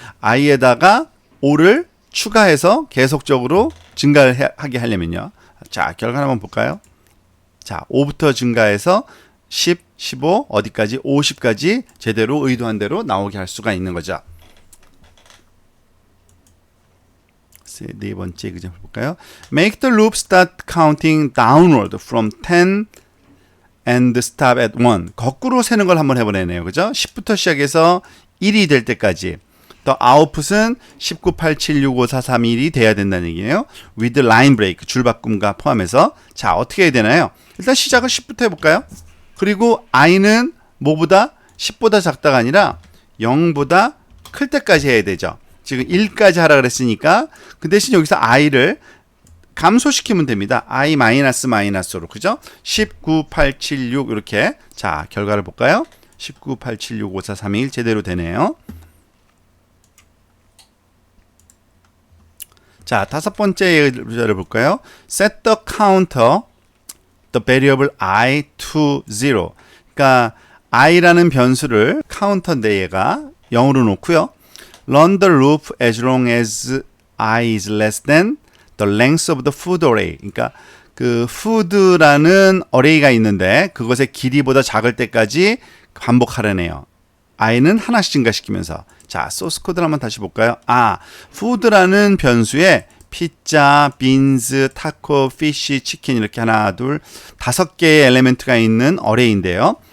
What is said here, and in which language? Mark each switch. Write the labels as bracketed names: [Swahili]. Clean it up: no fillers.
[Korean] i에다가 5를 추가해서 계속적으로 증가를 하게 하려면요. 자, 결과 한번 볼까요? 자, 5부터 증가해서 10, 15, 어디까지? 50까지 제대로 의도한 대로 나오게 할 수가 있는 거죠. 네 번째 example 볼까요? [English] Make the loop start counting downward from 10 and stop at 1. [Korean] 거꾸로 세는 걸 한번 해보네요. 그죠? 10부터 시작해서 1이 될 때까지. 또 아웃풋은 19, 8, 7, 6, 5, 4, 3, 1이 돼야 된다는 얘기예요. [English] with line break, [Korean] 줄바꿈과 포함해서. 자, 어떻게 해야 되나요? 일단 시작을 10부터 해볼까요? 그리고 i는 뭐보다? 10보다 작다가 아니라 0보다 클 때까지 해야 되죠. 지금 1까지 하라 그랬으니까 그 대신 여기서 i를 감소시키면 됩니다. i 마이너스로. 그죠? 19, 8, 7, 6 이렇게. 자, 결과를 볼까요? 19, 8, 7, 6, 5, 4, 3, 1 제대로 되네요. 자, 다섯 번째 예를 볼까요? [English] Set the counter, the variable i to 0. [Korean] 그러니까 i라는 변수를 카운터 내에가 0으로 놓고요. [English] Run the loop as long as i is less than the length of the food array. [Korean] 그러니까 그 food라는 array가 있는데 그것의 길이보다 작을 때까지 반복하라네요. i는 하나씩 증가시키면서. 자, 소스 코드를 한번 다시 볼까요? food라는 변수에 피자, 빈즈, 타코, 피쉬, 치킨 이렇게 하나, 둘, 5개의 엘리멘트가 있는 어레이인데요.